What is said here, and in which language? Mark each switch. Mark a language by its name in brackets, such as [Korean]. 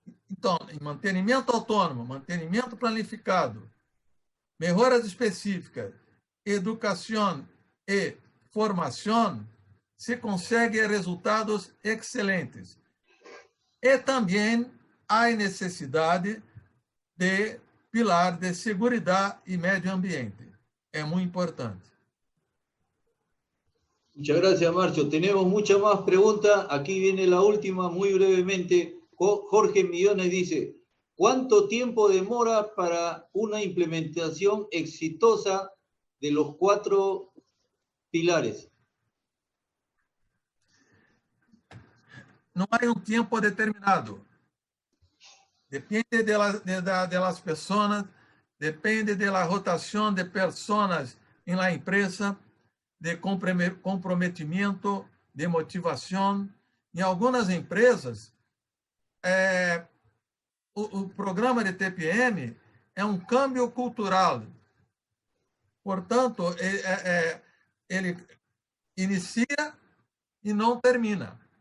[Portuguese] Então, em mantenimento autônomo, mantenimento planificado, melhoras específicas, educação e formação, se consegue resultados excelentes. E também há necessidade de pilar de [Spanish] seguridad y medio ambiente. Es muy importante. Muchas gracias, Marcio. Tenemos muchas más preguntas. Aquí viene la última, muy brevemente. Jorge Millones dice, ¿cuánto tiempo demora para una implementación exitosa de los 4 pilares? No hay un tiempo determinado. Depende de las personas, depende de la rotación de personas en la empresa, [Portuguese] de comprometimento, de motivação. Em algumas empresas, o programa de TPM é um câmbio cultural. Portanto, ele inicia e não termina.